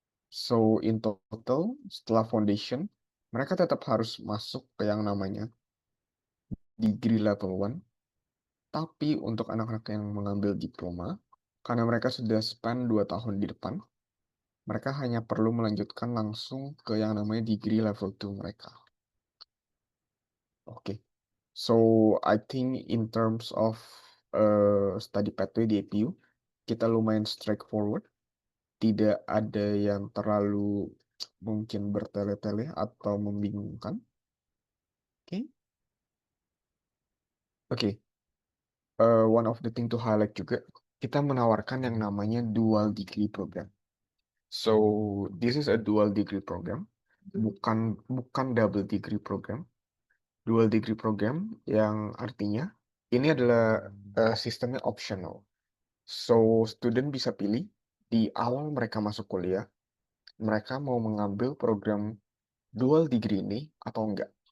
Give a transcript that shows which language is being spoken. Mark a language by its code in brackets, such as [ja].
[id] So, in total, setelah foundation, mereka tetap harus masuk ke yang namanya degree level 1. Tapi untuk anak-anak yang mengambil diploma, karena mereka sudah spend 2 tahun di depan, mereka hanya perlu melanjutkan langsung ke yang namanya degree level 2 mereka. Oke. [en] So, I think in terms of study pathway [id] di APU, kita lumayan [en] straightforward. [id] Tidak ada yang terlalu mungkin bertele-tele atau membingungkan. Oke. [en] Oke. One of the thing to highlight [id] juga, kita menawarkan yang namanya [en] dual degree program. So, this is a dual degree program, [id] bukan [en] double degree program. [id] Dual degree program yang artinya ini adalah sistemnya optional. So, student bisa pilih di awal mereka masuk kuliah, mereka mau mengambil program dual degree ini atau enggak.